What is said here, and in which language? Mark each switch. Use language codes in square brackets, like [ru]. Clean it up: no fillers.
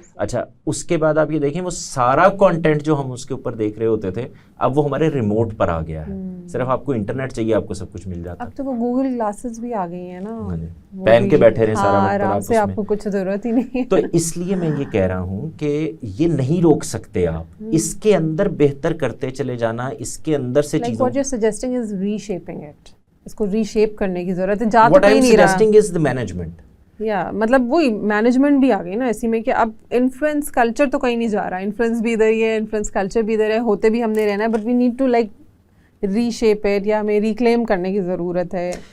[ur] اچھا اس کے بعد آپ یہ دیکھیں وہ سارا کانٹینٹ جو ہم اس کے اوپر دیکھ رہے ہوتے تھے اب وہ ہمارے ریموٹ پر آ گیا ہے. صرف آپ کو انٹرنیٹ چاہیے آپ کو سب کچھ مل جاتا ہے. اب تو وہ گوگل گلاسز بھی آ گئی ہیں نا, پہن کے بیٹھے رہے سارا وقت, آرام سے, آپ کو کچھ ضرورت ہی نہیں. تو اس لیے میں یہ کہہ رہا ہوں کہ یہ نہیں روک سکتے آپ, اس کے اندر بہتر کرتے چلے جانا, اس کے اندر سے چیزوں. [en] What you're suggesting is reshaping it. [ur] اس کو ری شیپ کرنے کی ضرورت ہے. جا تو کہیں نہیں رہا. یا مطلب وہی مینجمنٹ بھی آ گئی نا اسی میں کہ اب انفلوئنس کلچر تو کہیں نہیں جا رہا, انفلوئنس بھی ادھر ہی ہے, انفلوئنس کلچر بھی ادھر ہے, ہوتے بھی ہم نے رہنا ہے, [en] but we need to like reshape it, [ur] یا ہمیں ریکلیم کرنے کی ضرورت ہے.